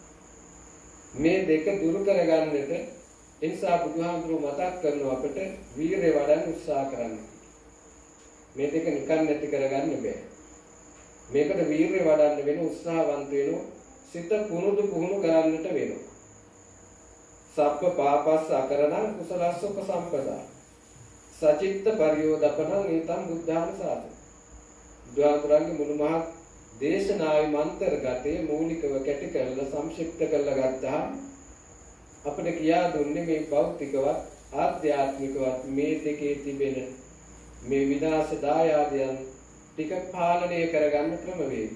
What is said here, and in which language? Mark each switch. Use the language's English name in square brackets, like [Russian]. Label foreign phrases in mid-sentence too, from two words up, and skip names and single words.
[Sinhala] මේ දෙක දුරු කරගන්නට එනිසා බුදුහාමුදුරුවෝ මතක් කරනවා අපිට වීරය වඩන්න උත්සාහ කරන්න. මේ දෙක නිකන් නැති කරගන්න බෑ. මේකට වීරය වඩන්න වෙන උත්සාහවන්ත වෙනවා. සිත පුරුදු පුහුණු කරන්නට වෙනවා. [Pali] සබ්බ පාපස්ස අකරණං කුසලස්ස උපසම්පදා සචිත්ත පරියෝදපණං ඊතං බුද්ධාන සාධි. [Sinhala] බුදුහාමුදුරන්ගේ මුළු මහත් දේශනාවේ මන්තරගතේ මූලිකව කැටි කරලා සංක්ෂිප්ත කරලා ගත්තාම අපිට කියා දුන්නේ මේ භෞතිකවත් ආධ්‍යාත්මිකවත් මේ දෙකේ තිබෙන මේ විනාශ දායාදයන් ටික පාලනය කරගන්න ක්‍රමවේදය.